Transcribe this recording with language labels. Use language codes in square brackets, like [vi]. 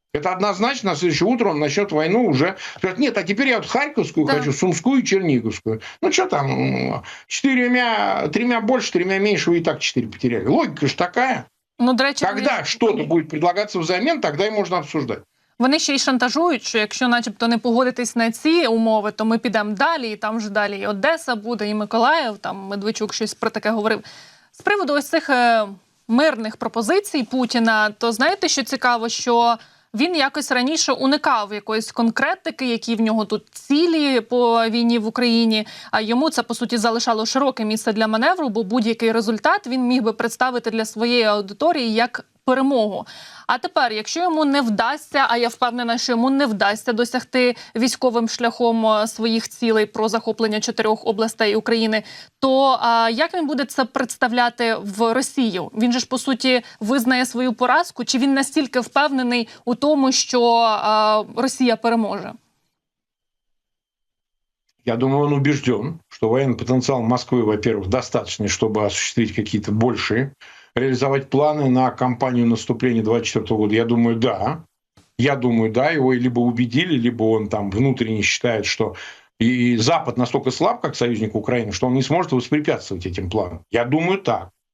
[ru] Это однозначно, на следующее утро он начнет войну уже. Скажет, нет, а теперь я вот Харьковскую хочу, Сумскую и Черниговскую. Ну что там, 3 больше, 3 меньше, вы и так 4 потеряли. Логика же такая. [uk] Ну, до речі, [ru] когда что-то будет предлагаться взамен, тогда и можно обсуждать. [uk] Вони ще й шантажують, що якщо начебто не погодитись на ці умови, то ми підемо далі, і там вже далі і Одеса буде, і Миколаїв, там Медведчук щось про таке говорив. З приводу ось цих мирних пропозицій Путіна, то знаєте, що цікаво, що він якось раніше уникав якоїсь конкретики, які в нього тут цілі по війні в Україні, а йому це, по суті, залишало широке місце для маневру, бо будь-який результат він міг би представити для своєї аудиторії як перемогу. А тепер, якщо йому не вдасться, а я впевнена, що йому не вдасться досягти військовим шляхом своїх цілей про захоплення 4 областей України, то як він буде це представляти в Росію? Він же ж, по суті, визнає свою поразку? Чи він настільки впевнений у тому, що Росія переможе? [ru] Я думаю, он убежден, что военный потенциал Москвы, во-первых, достаточный, чтобы осуществить какие-то большие, реализовать планы на кампанию наступления 2024 года. Я думаю, да. Его либо убедили, либо он там внутренне считает, что и Запад настолько слаб, как союзник Украины, что он не сможет воспрепятствовать этим планам. Я думаю, так.